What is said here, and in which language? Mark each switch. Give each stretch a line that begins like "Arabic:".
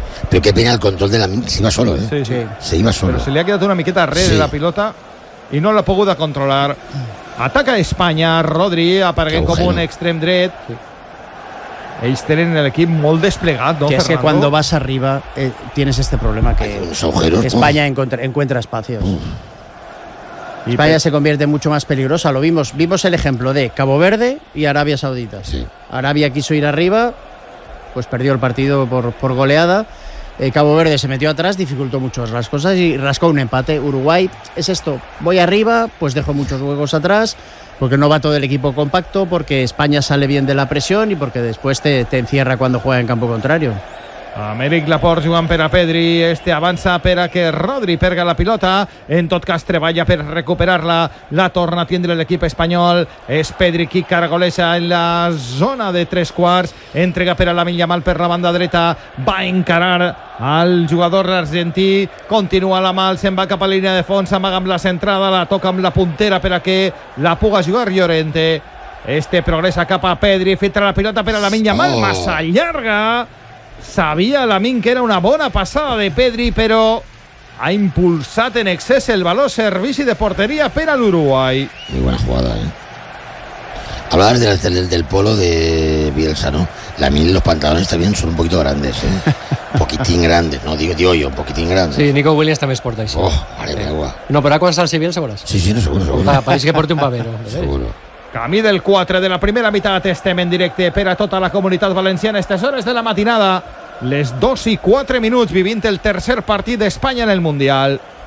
Spanish: Pero qué pena el control de Lamine, se iba solo, ¿eh? Sí. Se iba solo. Pero se le ha quedado una miqueta red de la pilota y no la ha podido controlar.
Catalan: Ataca Espanya, Rodri aparegué com un extrem dret. Ells tenen l'equip molt desplegat, no,
Spanish: Fernando?
Catalan: Que quan vas
Spanish: arriba tienes este problema que Espanya encuentra espacios. España se convierte mucho más peligrosa. Lo vimos el ejemplo de Cabo Verde y Arabia Saudita. Sí. Arabia quiso ir arriba, pues perdió el partido por goleada. Cabo Verde se metió atrás, dificultó mucho las cosas y rascó un empate. Uruguay es esto, voy arriba, pues dejo muchos huecos atrás, porque no va todo el equipo compacto, porque España sale bien de la presión y porque después te encierra cuando juega en campo contrario.
Catalan: Amèric Laporte jugant per a Pedri, este avança per a que Rodri perga la pilota, en tot cas treballa per recuperar-la, la torna a tindre l'equip espanyol, és Pedri qui cargoleja en la zona de tres quarts, entrega per a Lamine Yamal per la banda dreta, va encarar al jugador argentí, continua la mal, se'n va cap a la línia de fons, amaga amb la centrada, la toca amb la puntera per a que la puga jugar Llorente, este progressa cap a Pedri, filtra la pilota per a Lamine Yamal, massa llarga. Sabia Lamine que era una bona passada de Pedri, però ha impulsat en excés el valor servici de porteria per a l'Uruguai.
Spanish: Muy buena jugada, Hablabas del polo de Bielsa, ¿no? Lamine, los pantalones también son un poquito grandes, ¿eh? Poquitín grandes, ¿no? Digo yo, un poquitín grandes.
Catalan: Sí, Nico Williams també es porta així. Oh, mare meua. No, però ara quan salsi Bielsa veuràs. Sí, no, segur. Pareix que porti un pavero.
Spanish: Seguro.
Catalan: Camí del 4 de la primera meitat, estem en directe per a tota la comunitat valenciana aquestes hores de la matinada, les 2:04, vivint el tercer partit d'Espanya en el Mundial.